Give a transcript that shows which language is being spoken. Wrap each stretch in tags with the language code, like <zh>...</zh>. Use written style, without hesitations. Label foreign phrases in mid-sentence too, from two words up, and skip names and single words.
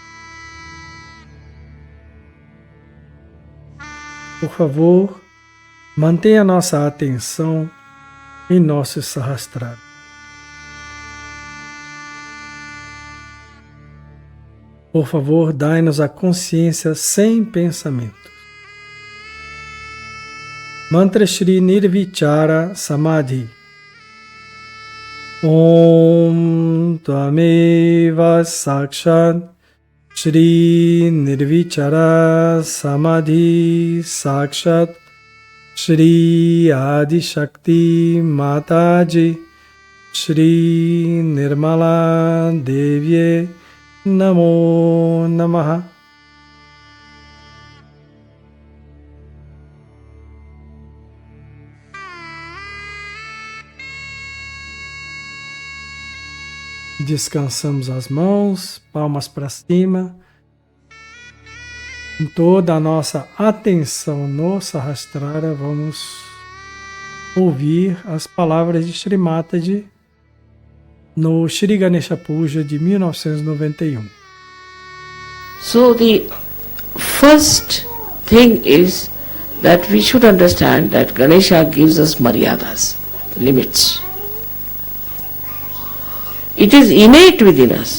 <pt>Por favor, mantenha nossa atenção em nosso Sahasrara. Por favor, dai-nos a consciência sem pensamento. Mantra Shri Nirvichara Samadhi.</pt> <sa>Om Tvameva Sakshat Shri Nirvichara Samadhi Sakshat Shri Adi Shakti Mataji Shri Nirmala Devi Namo Namaha.</sa> <pt>Descansamos as mãos, palmas para cima. Com toda a nossa atenção no Sahasrara, vamos ouvir as palavras de Shri Mataji no Shri Ganesha Puja de 1991.</pt> <en>So the first thing is that we should understand that Ganesha gives us Maryadas, limits. It is innate within us.</en>